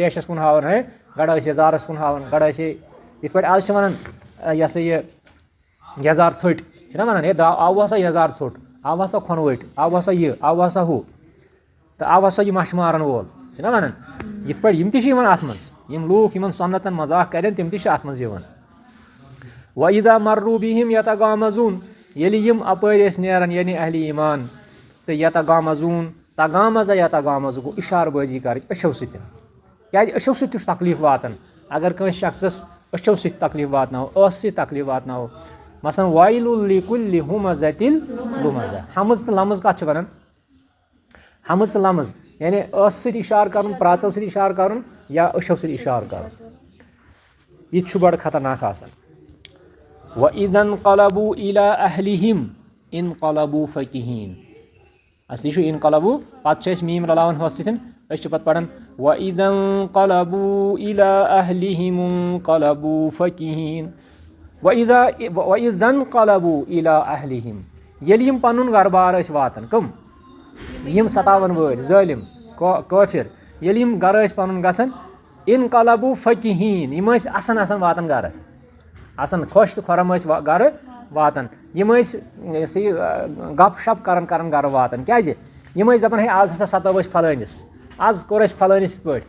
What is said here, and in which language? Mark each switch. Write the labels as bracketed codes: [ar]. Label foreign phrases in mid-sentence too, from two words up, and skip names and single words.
[ks] ریشَس کُن ہاوان گڑا ٲسۍ یَزارَس کُن ہاوان گڑا ٲسۍ ہے یِتھ پٲٹھۍ آز چھِ وَنان یہِ ہسا یہِ یَزار ژھٔٹۍ چھِنہ وَنان ہے آوُ ہسا یَزار ژھوٚٹ آوُ ہسا کھۄنہٕ ؤٹۍ آوُ ہسا یہِ آوُ ہسا ہُہ تہٕ آوُ ہسا یہِ مَچھِ مارن وول چھِنہ وَنان یِتھ پٲٹھۍ یِم تہِ چھِ یِوان اَتھ منٛز یِم لوٗکھ یِمن سۄنتن مذاق کرن تِم تہِ چھِ اَتھ منٛز یِوان [ar] وَإِذا مَرُّوا بِهِمْ یَتَغَامَزوٗن [ks] ییٚلہِ یِم اَپٲرۍ ٲسۍ نیران یعنی اہلِ ایٖمان تہٕ یَتَغَامَزوٗن تَغامَزا گوٚو اِشارٕ بٲزی کَرٕنۍ أچھو سۭتۍ کیٛازِ أچھو سۭتۍ تہِ چھُ تکلیٖف واتان اگر کٲنٛسہِ شخصس أچھو سۭتۍ تکلیٖف واتناوو ٲسہٕ سۭتۍ تکلیٖف واتناوو مثلاً [ar] وایلُ لِکُلِّ ہُمَزَتِن لُمَزَہ [ks] ہمٕز تہٕ لمٕز کَتھ چھِ وَنان ہمٕز تہٕ لمٕز یعنی ٲسہٕ سۭتۍ اِشارٕ کَرُن پرٛاژو سۭتۍ اِشارٕ کَرُن یا أچھو سۭتۍ اِشارٕ کَرُن یہِ تہِ چھُ بَڑٕ خطرناک آسان [ar] وَإِذَا انقلبوا إِلى أهلِهِمْ انقلبوا فَكِهِينَ [ks] اَصلی چھُ اِنقلبوٗ پَتہٕ چھِ أسۍ میٖم رلاوان ہُتھ سۭتۍ أسۍ چھِ پَتہٕ پَران [ar] وَإِذَا انقلبوا إِلى أهلِهِمْ انقلبوا فَكِهِينَ وَإِذَا انقلبوا إِلى أهلِهِمْ [ks] ییٚلہِ یِم پَنُن گرٕ بار ٲسۍ واتان کٕم یِم ستاون وٲلۍ ظٲلِم کٲفِر ییٚلہِ یِم گرٕ ٲسۍ پَنُن گژھان [ar] انقلبوا فَكِهِينَ [ks] یِم ٲسۍ اَسان واتان گرٕ آسان خۄش تہٕ خۄرم ٲسۍ گرٕ واتان یِم ٲسۍ یہِ سا یہِ گپ شپ کران گرٕ واتان کیٛازِ یِم ٲسۍ دَپان ہے آز ہسا ستٲو أسۍ فلٲنِس آز کوٚر اَسہِ فلٲنِس یِتھ پٲٹھۍ